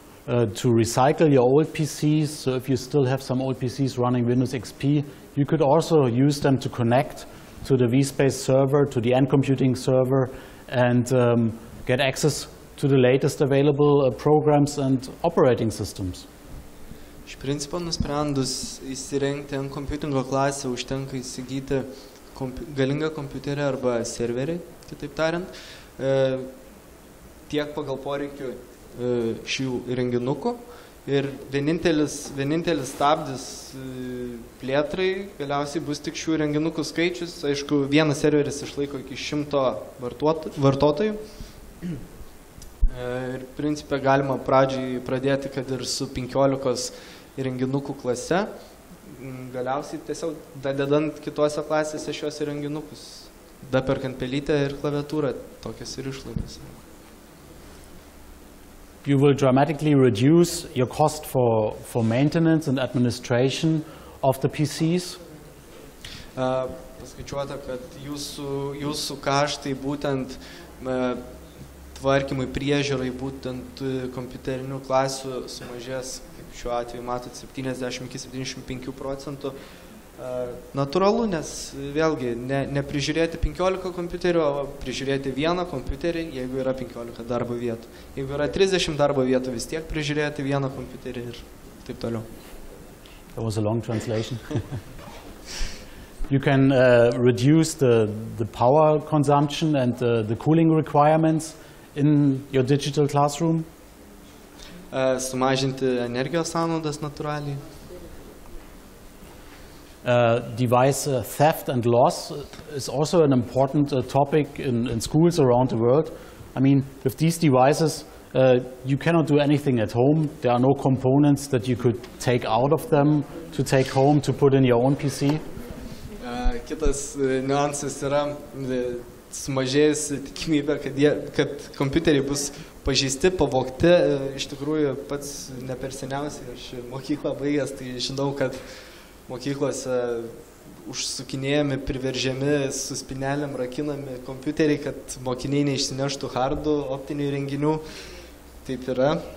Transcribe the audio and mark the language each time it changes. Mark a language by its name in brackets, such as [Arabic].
[English] to recycle your old PCs. So if you still have some old PCs running Windows XP, you could also use them to connect to the vSpace server, to the NComputing server, and get access to the latest available programs and operating systems. [Lithuanian] Iš principo, nusprendus įsirengti NComputingo klasę, užtenka įsigyti galingą kompiuterį arba serverį, kitaip tariant, tiek pagal poreikių šių įrenginukų. Ir vienintelis stabdis plėtrai galiausiai bus tik šių įrenginukų skaičius. Aišku, vienas serveris išlaiko iki 100 vartotojų. Ir principė galima pradžiai pradėti, kad ir su 15 įrenginukų klase, galiausiai tiesiog dadedant kitose klasėse šios įrenginukus, daperkant pelytę ir klaviatūrą, tokias ir išlaidas. [English] You will dramatically reduce your cost for maintenance and administration of the PCs. [Lithuanian] Paskaičiuota, kad jūsų kaštai būtent tvarkymui, priežiūrai, būtent kompiuterinių klasių sumažės, kaip šiuo atveju matot, 70–75%. Natūralu, nes vėlgi neprižiūrėti 15 kompiuterių, o prižiūrėti vieną kompiuterį, jeigu yra 15 darbo vietų. Jeigu yra 30 darbo vietų, vis tiek prižiūrėti vieną kompiuterį ir taip toliau. [English] That was a long translation. You can reduce the power consumption and the cooling requirements in your digital classroom. [Lithuanian] Sumažinti energijos sąnaudas natūraliai. [English] Device theft and loss is also an important topic in schools around the world. I mean, with these devices, you cannot do anything at home. There are no components that you could take out of them to take home to put in your own PC. [Lithuanian] Kitas niuansas yra sumažėjusi tikimybė, kad kompiuteriai bus pažeisti, pavogti. Iš tikrųjų, pats ne per seniausiai aš mokyklą baigęs, tai žinau, kad mokyklose užsukinėjami, priveržiami, su spynelėm rakinami kompiuteriai, kad mokiniai neišsineštų hardų, optinių įrenginių. Taip yra.